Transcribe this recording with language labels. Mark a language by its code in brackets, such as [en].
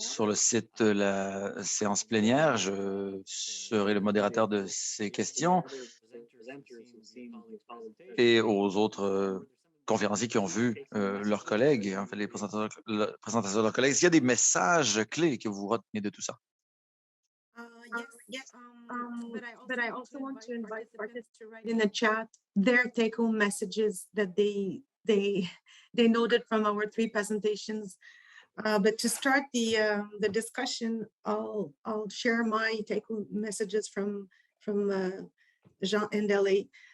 [fr] sur le site de la séance plénière. Je serai le modérateur de ces questions [en] Presenters who've seen your colleagues' presentations. [fr] et aux autres conférenciers qui ont vu leurs collègues, en fait, les présentations de leurs collègues. Est-ce qu'il y a des messages clés que vous retenez de tout ça? [en] Yes, but I also want to invite participants to write in the chat their take-home messages that they noted from our 3 presentations. But to start the discussion, I'll share my take-home messages from Jean and Ellie.